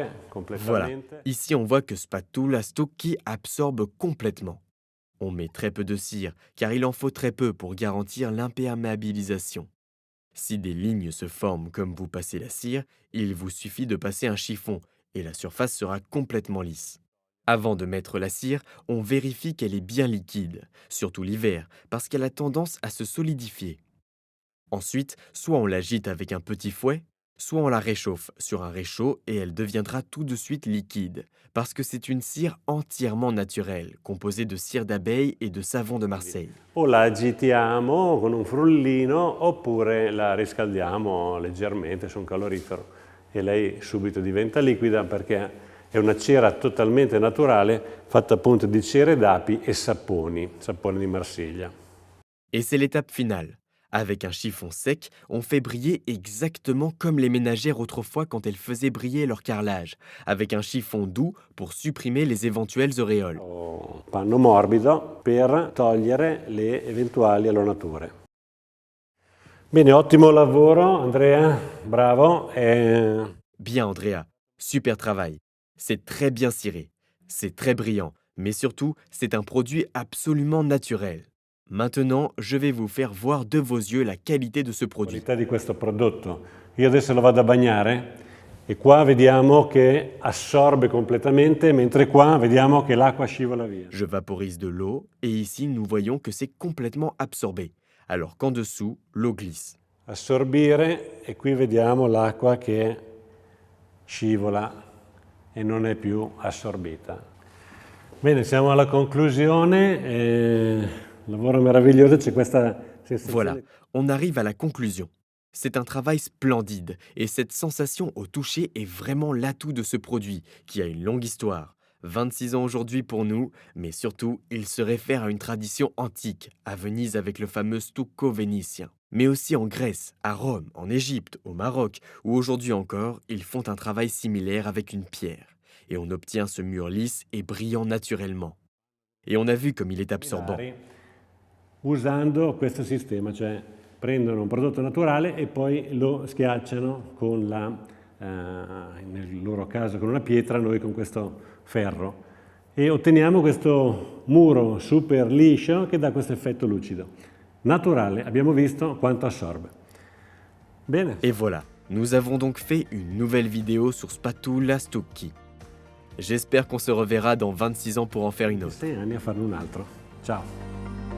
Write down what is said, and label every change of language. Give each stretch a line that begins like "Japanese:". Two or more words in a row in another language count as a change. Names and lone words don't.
French: Voilà.
Italian: completamente.
French: Ici, on voit que spatula stucchi absorbe complètement. On met très peu de cire, car il en faut très peu pour garantir l'imperméabilisation. Si des lignes se forment comme vous passez la cire, il vous suffit de passer un chiffon et la surface sera complètement lisse. Avant de mettre la cire, on vérifie qu'elle est bien liquide, surtout l'hiver, parce qu'elle a tendance à se solidifier. Ensuite, soit on l'agite avec un petit fouet, soit on la réchauffe sur un réchaud et elle deviendra tout de suite liquide, parce que c'est une cire entièrement naturelle, composée de cire d'abeille et de savon de Marseille.
Italian: O la agitiamo con un frullino oppure la riscaldiamo leggermente su un calorifero e lei subito diventa liquida perché è una cera totalmente naturale fatta appunto di cere d'api e saponi di Marsiglia.
French: Et c'est l'étape finale. Avec un chiffon sec, on fait briller exactement comme les ménagères autrefois quand elles faisaient briller leur carrelage, avec un chiffon doux pour supprimer les éventuelles auréoles.
Italian: O panno morbido per togliere le eventuali allonature. Bene, ottimo lavoro Andrea, bravo.
French: Bien Andrea, super travail. C'est très bien ciré. C'est très brillant, mais surtout, c'est un produit absolument naturel. Maintenant, je vais vous faire voir de vos yeux la qualité de ce
Italian: La
French: produit.
Italian: qualità di questo prodotto. Io adesso lo vado a bagnare e qua vediamo che assorbe completamente, mentre qua vediamo che l'acqua scivola via.
French: Je vaporise de l'eau et ici, nous voyons que c'est complètement absorbé, alors qu'en dessous, l'eau glisse.
Italian: Assorbire e qui vediamo l'acqua che scivola e non è più assorbita. Bene, siamo alla conclusione. Lavoro meraviglioso, c'è questa
French: Voilà,
Italian: sensazione.
French: on arrive à la conclusion. C'est un travail splendide et cette sensation au toucher est vraiment l'atout de ce produit qui a une longue histoire. 26 ans aujourd'hui pour nous, mais surtout, il se réfère à une tradition antique, à Venise avec le fameux stucco vénitien. Mais aussi en Grèce, à Rome, en Égypte, au Maroc, où aujourd'hui encore, ils font un travail similaire avec une pierre. Et on obtient ce mur lisse et brillant naturellement. Et on a vu comme il est absorbant.
Italian: Usando questo sistema, cioè prendono un prodotto naturale e poi lo schiacciano con nel loro caso con una pietra, noi con questo ferro e otteniamo questo muro super liscio che dà questo effetto lucido. Naturale, abbiamo visto quanto assorbe. Bene.
French: Et voilà, nous avons donc fait une nouvelle vidéo sur Spatula Stucchi. J'espère qu'on se reverra dans 26 ans pour en faire une autre.
Italian: 6 anni a farne un altro. Ciao.